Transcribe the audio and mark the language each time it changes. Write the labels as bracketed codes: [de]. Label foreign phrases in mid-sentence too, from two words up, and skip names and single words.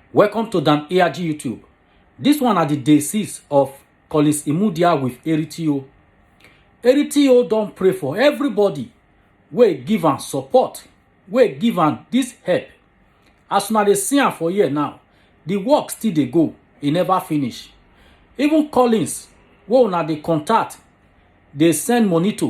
[pcm] Welcome to Dan ARG YouTube. This one are the day 6 of Collins Imudia with Eritio. Eritio don't pray for everybody. We give am support. We give am this help. As una dey see am for here now, the work still dey go. E never finish. Even Collins, wey una dey contact, dey send money to.